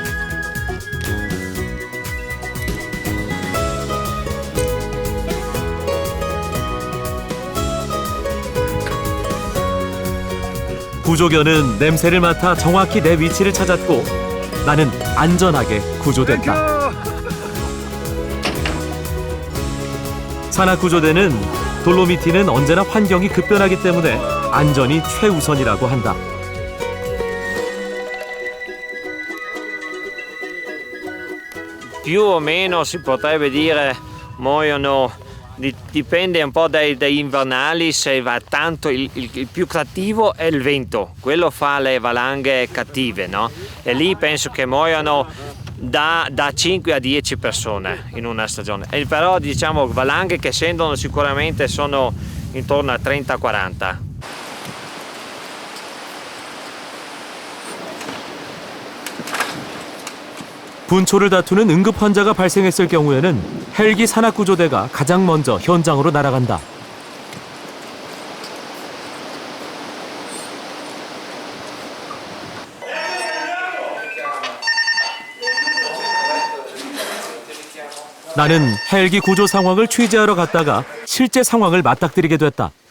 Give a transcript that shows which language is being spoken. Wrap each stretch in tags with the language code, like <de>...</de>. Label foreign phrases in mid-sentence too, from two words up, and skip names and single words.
<ko>구조견은 냄새를 맡아 정확히 내 위치를 찾았고 나는 안전하게 구조됐다. 산악구조대는 돌로미티는 언제나 환경이 급변하기 때문에 안전이 최우선이라고 한다.</ko> <it>Più o meno si potrebbe dire muoiono Dipende un po' dai invernali, se va tanto, il più cattivo è il vento, quello fa le valanghe cattive, no? E lì penso che muoiano da 5 a 10 persone in una stagione. E però diciamo valanghe che scendono sicuramente sono intorno a 30-40.</it> <ko>분초를 다투는 응급 환자가 발생했을 경우에는 헬기 산악구조대가 가장 먼저 현장으로 날아간다. 나는 헬기 구조 상황을 취재하러 갔다가 실제 상황을 맞닥뜨리게 됐다.</ko>